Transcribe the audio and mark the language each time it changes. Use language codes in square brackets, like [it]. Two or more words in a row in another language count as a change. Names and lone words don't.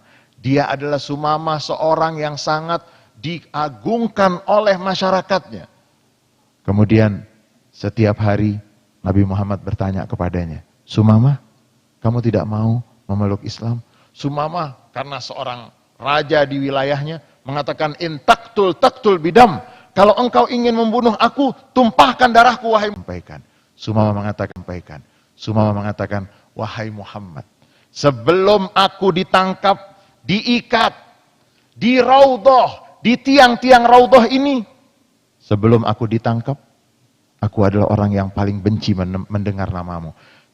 [id] Dia adalah Sumamah, seorang yang sangat diagungkan oleh masyarakatnya. Kemudian setiap hari Nabi Muhammad bertanya kepadanya, Sumamah, kamu tidak mau memeluk Islam? Sumamah karena seorang raja di wilayahnya mengatakan, [ar] إن تقتل بدم. [id] Kalau engkau ingin membunuh aku, tumpahkan darahku wahai. Sumamah mengatakan, wahai Muhammad, sebelum aku ditangkap, diikat, di raudhah, di tiang-tiang raudhah ini, sebelum aku ditangkap, aku adalah orang yang paling benci mendengar namamu.